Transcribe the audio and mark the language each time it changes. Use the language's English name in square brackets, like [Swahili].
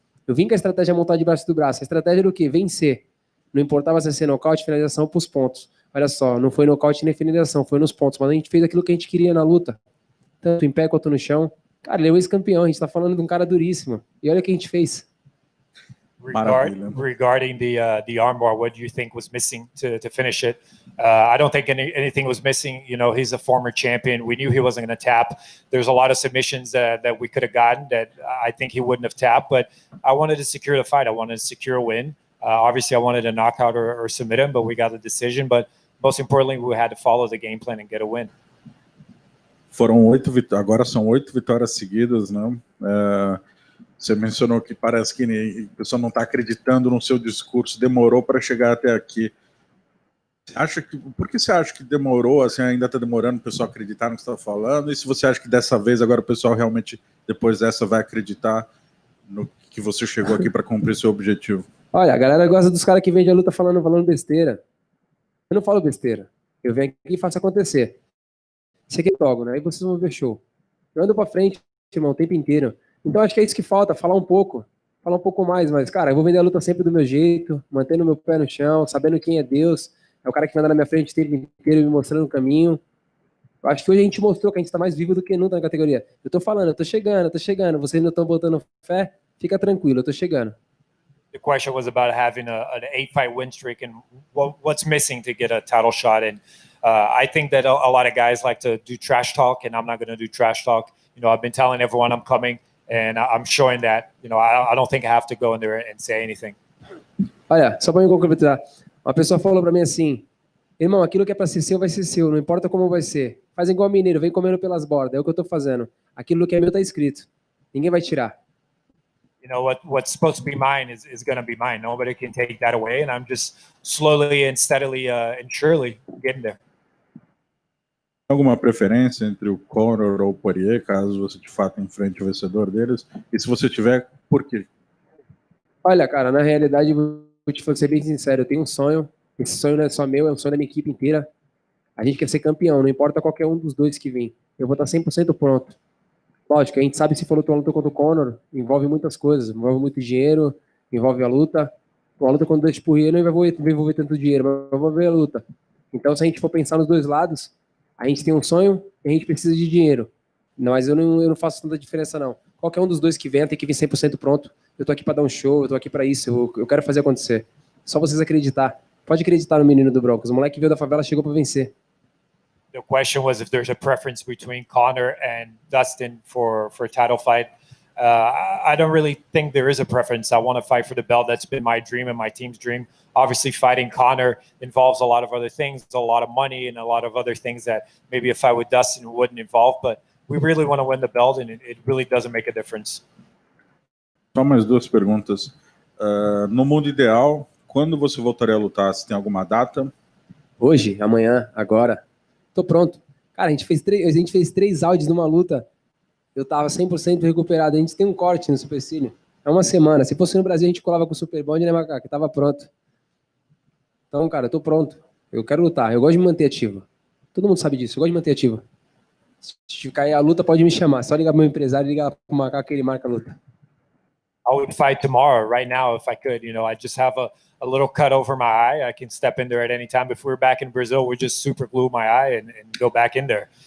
[Portuguese] Eu vim com a estratégia montada debaixo do braço. A estratégia era o quê? Vencer. Não importava se ser nocaute, finalização pros pontos. Olha só, não foi nocaute nem finalização, foi nos pontos. Mas a gente fez aquilo que a gente queria na luta. Tanto em pé quanto no chão. Cara, ele é um ex-campeão, a gente tá falando de um cara duríssimo. E olha o que a gente fez. [English] Regarding the armbar, what do you think was missing to finish it? I don't think anything was missing. You know, he's a former champion. We knew he wasn't going to tap. There's a lot of submissions that we could have gotten that I think he wouldn't have tapped. But I wanted to secure the fight. I wanted to secure a win. Obviously, I wanted a knockout or submit him, but we got the decision. But most importantly, we had to follow the game plan and get a win. [Portuguese] agora são 8 vitórias seguidas, né? Você mencionou que parece que a pessoa não está acreditando no seu discurso, demorou para chegar até aqui. Por que você acha que demorou, assim, ainda está demorando o pessoal acreditar no que você está falando? E se você acha que dessa vez agora o pessoal realmente, depois dessa, vai acreditar no que você chegou aqui para cumprir seu objetivo? Olha, a galera gosta dos caras que vendem a luta falando besteira. Eu não falo besteira. Eu venho aqui e faço acontecer. Isso aqui é logo, né? Aí vocês vão ver show. Eu ando pra frente, irmão, o tempo inteiro. Então acho que é isso que falta, falar um pouco mais, mas, cara, eu vou vender a luta sempre do meu jeito, mantendo meu pé no chão, sabendo quem é Deus. É o cara que vai andar na minha frente o tempo inteiro, me mostrando o caminho. Eu acho que hoje a gente mostrou que a gente tá mais vivo do que nunca na categoria. Eu tô falando, eu tô chegando. Vocês ainda estão botando fé? Fica tranquilo, eu tô chegando. [English] The question was about having an 8-fight win streak and what's missing to get a title shot. And I think that a lot of guys like to do trash talk, and I'm not going to do trash talk. You know, I've been telling everyone I'm coming, and I'm showing that. You know, I don't think I have to go in there and say anything. [Portuguese] Olha, só para me concretizar. Uma pessoa falou para mim assim: irmão, aquilo que é para ser seu vai ser seu, não importa como vai ser. Faz igual mineiro, vem comendo pelas bordas. É o que eu tô fazendo. Aquilo que é meu tá escrito. Ninguém vai tirar. [English] You know, what's supposed to be mine is going to be mine. Nobody can take that away, and I'm just slowly and steadily and surely getting there. [Portuguese] Alguma preferência entre o Conor ou o Poirier, caso você de fato enfrente o vencedor deles? E se você tiver, por quê? Olha, cara, na realidade, vou ser bem sincero, eu tenho um sonho. Esse sonho não é só meu, é um sonho da minha equipe inteira. A gente quer ser campeão, não importa qualquer um dos dois que vem. Eu vou estar 100% pronto. Lógico, a gente sabe que se for luta contra o Conor, envolve muitas coisas, envolve muito dinheiro, envolve a luta. A luta contra o Poirier não vai envolver tanto dinheiro, mas vai envolver a luta. Então, se a gente for pensar nos dois lados, a gente tem um sonho e a gente precisa de dinheiro. Mas eu não faço tanta diferença, não. Qualquer um dos dois que venha tem que vir 100% pronto. Eu tô aqui para dar um show, eu tô aqui para isso, eu quero fazer acontecer. Só vocês acreditar. Pode acreditar no menino do Broncos. O moleque veio da favela, chegou para vencer. The question was if there's a preference between Conor and Dustin for a title fight. I don't really think there is a preference. I want to fight for the belt. That's been my dream and my team's dream. Obviously, fighting Conor involves a lot of other things, a lot of money, and a lot of other things that maybe a fight with Dustin wouldn't involve. But we really want to win the belt, and it really doesn't make a difference. Só mais duas perguntas. No mundo ideal, quando você voltaria a lutar? Você tem alguma data? Hoje, amanhã, agora. Tô pronto. Cara, a gente fez 3 áudios numa luta. Eu tava 100% recuperado. A gente tem um corte no supercílio. É uma semana. Se fosse no Brasil, a gente colava com o Super Bond, né, Macaco? Tava pronto. Então, cara, eu tô pronto. Eu quero lutar. Eu gosto de me manter ativo. Todo mundo sabe disso. Eu gosto de me manter ativo. Se cair a luta, pode me chamar. Só ligar pro meu empresário e ligar pro Macaco que ele marca a luta. [English] I would fight tomorrow, right now, if I could. You know, I just have a little cut over my eye. I can step in there at any time. If we're back in Brazil, we just super glue my eye and go back in there.